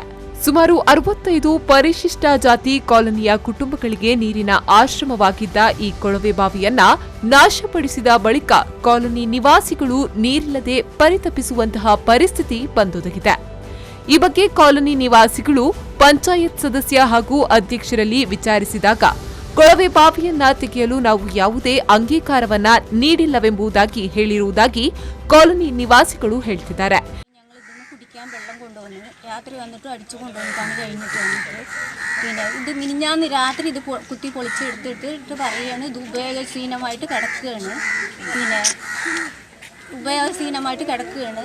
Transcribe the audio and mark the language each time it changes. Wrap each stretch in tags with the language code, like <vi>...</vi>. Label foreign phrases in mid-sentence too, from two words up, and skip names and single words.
<kn>ಸುಮಾರು 65 ಪರಿಶಿಷ್ಟ ಜಾತಿ ಕಾಲೋನಿಯ ಕುಟುಂಬಗಳಿಗೆ ನೀರಿನ ಆಶ್ರಮವಾಗಿದ್ದ ಈ ಕೊಳವೆ ಬಾವಿಯನ್ನ ನಾಶಪಡಿಸಿದ ಬಳಿಕ ಕಾಲೋನಿ ನಿವಾಸಿಗಳು ನೀರಿಲ್ಲದೆ ಪರಿತಪಿಸುವಂತಹ ಪರಿಸ್ಥಿತಿ ಬಂದೊದಗಿದೆ. ಈ ಬಗ್ಗೆ ಕಾಲೋನಿ ನಿವಾಸಿಗಳು ಪಂಚಾಯತ್ ಸದಸ್ಯ ಹಾಗೂ ಅಧ್ಯಕ್ಷರಲ್ಲಿ ವಿಚಾರಿಸಿದಾಗ ಕೊಳವೆ ಬಾವಿಯನ್ನ ತೆಗೆಯಲು ನಾವು ಯಾವುದೇ ಅಂಗೀಕಾರವನ್ನ ನೀಡಿಲ್ಲವೆಂಬುದಾಗಿ ಹೇಳಿರುವುದಾಗಿ ಕಾಲೋನಿ നിവാസിಗಳು ಹೇಳ್ತಿದ್ದಾರೆ.</kn> <ml>രാത്രി വന്നിട്ട് അടിച്ചു കൊണ്ടുവന്നിട്ടാണ് കഴിഞ്ഞിട്ട് വന്നിട്ട് ഇത് മിനിഞ്ഞാന്ന് രാത്രി ഇത് കുത്തി പൊളിച്ചെടുത്തിട്ട് പറയുകയാണ് ഇത് ഉപയോഗശീലമായിട്ട് കിടക്കുകയാണ്.</ml>